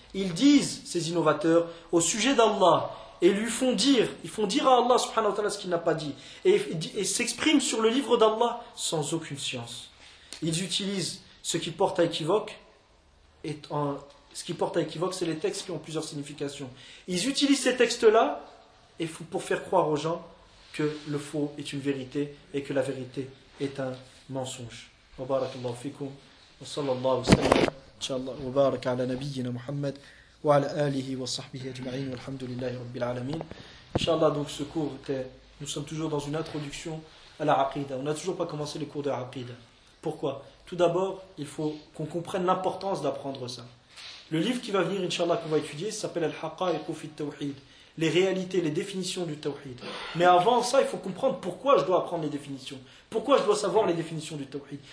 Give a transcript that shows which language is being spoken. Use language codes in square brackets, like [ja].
[fr] Ils disent, ces innovateurs, au sujet d'Allah, et lui font dire, ils font dire à Allah subhanahu wa ta'ala ce qu'il n'a pas dit, et s'expriment sur le livre d'Allah sans aucune science. Ils utilisent ce qui porte à équivoque, ce qui porte à équivoque, c'est les textes qui ont plusieurs significations. Ils utilisent ces textes-là et pour faire croire aux gens que le faux est une vérité et que la vérité est un mensonge. [ar] وبارك الله فيكم وصلى الله وسلم إن شاء الله وبارك على نبينا محمد وعلى آله وصحبه أجمعين والحمد لله رب العالمين إن شاء الله [fr] donc ce cours était nous sommes toujours dans une introduction à la aqida. On n'a toujours pas commencé les cours de aqida. Pourquoi? Tout d'abord, il faut qu'on comprenne l'importance d'apprendre ça. Le livre qui va venir إن شاء الله qu'on va étudier s'appelle Al-Haqa'iq fi at-Tawhid, les réalités, les définitions du tawhid. Mais avant ça, il faut comprendre pourquoi je dois apprendre les définitions. Pourquoi je dois savoir les définitions du tawhid?